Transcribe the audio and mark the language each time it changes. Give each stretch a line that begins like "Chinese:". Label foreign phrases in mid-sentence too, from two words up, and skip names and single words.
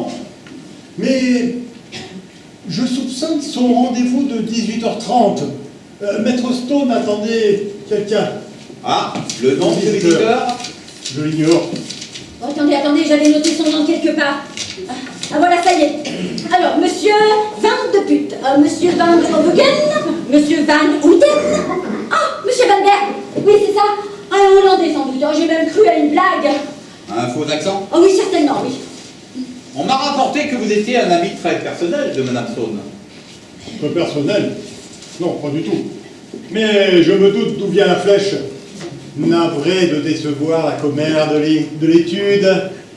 French: Mais je soupçonne son rendez-vous de 18h30. Maître Stone attendait quelqu'un. Ah, le nom de ce visiteur? Je l'ignore. Oh, attendez, j'avais noté son nom quelque part. Ah voilà, ça y est. Alors, monsieur Van de Put, monsieur Van de Hoboken, monsieur Van Houten. Ah, monsieur Van Berg. Oui, c'est ça. Un Hollandais sans doute. Oh, j'ai même cru à une blague. Un faux accent? Oh oui, certainement, oui. On m'a rapporté que vous étiez un ami très personnel de Madame Stone. Très personnel? Non, pas du tout. Mais je me doute d'où vient la flèche. Navré de décevoir la commère de l'étude.